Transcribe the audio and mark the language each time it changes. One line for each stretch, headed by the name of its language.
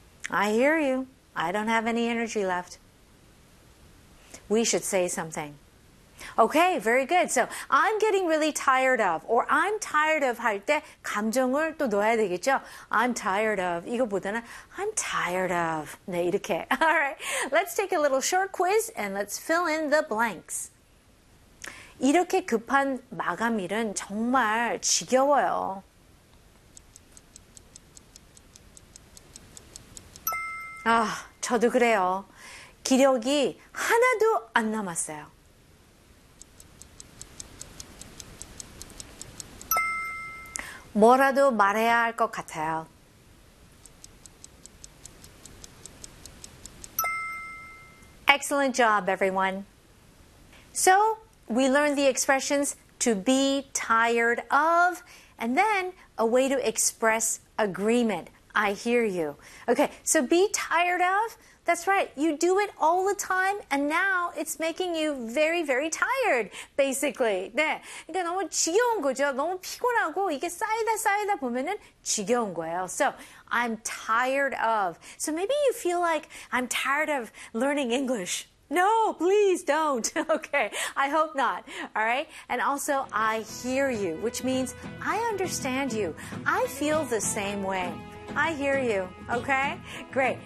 English: I hear you. I don't have any energy left. We should say something. Okay, very good. So, I'm getting really tired of, or I'm tired of
Korean: 할 때 감정을 또 넣어야 되겠죠?
English: I'm tired of.
Korean: 이거보다는
English: I'm tired of.
Korean: 네, 이렇게.
English: All right, let's take a little short quiz and let's fill in the blanks.
Korean: 이렇게 급한 마감일은 정말 지겨워요. Ah, 저도 그래요. 기력이 하나도 안 남았어요. Morado marea al cocatel.
English: Excellent job, everyone. So, we learned the expressions to be tired of, and then a way to express agreement. I hear you. Okay, so be tired of. That's right. You do it all the time, and now it's making you very, very tired, basically.
Korean: 네, 그러니까 너무 지겨운 거죠. 너무 피곤하고 이게 쌓이다 쌓이다 보면은 지겨운 거예요.
English: So, I'm tired of. So, maybe you feel like I'm tired of learning English. No, please don't. Okay, I hope not. All right? And also, I hear you, which means I understand you. I feel the same way. I hear you. Okay? Great.